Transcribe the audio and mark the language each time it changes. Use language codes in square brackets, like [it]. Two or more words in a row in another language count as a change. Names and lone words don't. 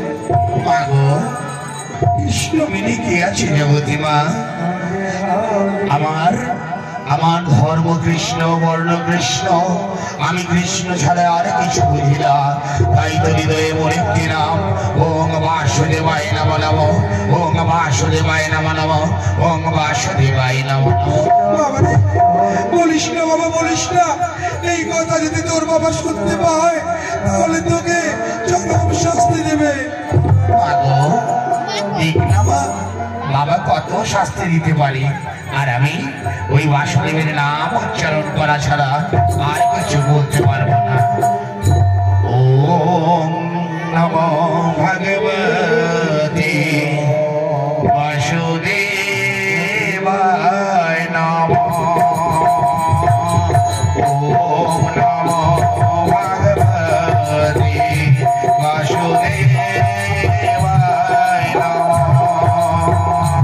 [bn] কৃষ্ণ মিনি কে আছে জগতী মা? আমার ধর্ম কৃষ্ণ, বর্ণ কৃষ্ণ। আমি কৃষ্ণ ছাড়া আর কিছু বুঝি না। তাই তো হৃদয়ে মোর একটি নাম, [sa] ওং বাসুদেবায় নমঃ নমঃ, ওং বাসুদেবায় নমঃ নমঃ, ওং বাসুদেবায় নমঃ নমঃ। [bn] বলিস না বাবা, বলিস না। এই কথা যদি তোর বাবা শুনতে পায়, তাহলে তোকে চরম শাস্তি দেবে। বাবা কত শাস্তি দিতে পারি, আর আমি ওই বাসুদেবের নাম উচ্চারণ করা ছাড়া আর কিছু বলতে পারবো না। [sa] ওম নমো ভগবতে বাসুদেবায় নমঃ। ওম নমো ভগবতে বাসুদেবায় নমঃ।